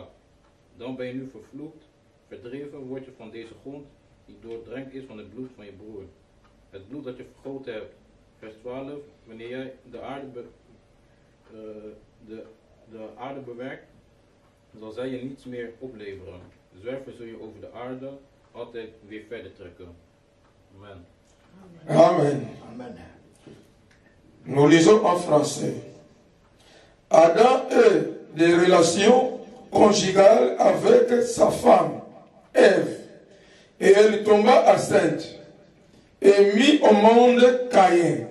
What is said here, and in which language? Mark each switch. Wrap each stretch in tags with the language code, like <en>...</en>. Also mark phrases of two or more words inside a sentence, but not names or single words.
<nl>Dan ben je nu vervloekt, verdreven word je van deze grond die doordrenkt is van het bloed van je broer. Het bloed dat je vergoten hebt. Vers 12. Wanneer jij de aarde bewerkt, zal zij je niets meer opleveren. Zwerven zul je over de aarde altijd weer verder trekken. Amen. Amen.</nl> <fr>Nous lisons en français. Adam eut des relations conjugales avec sa femme, Ève, et elle tomba enceinte et mit au monde Caïn.</fr>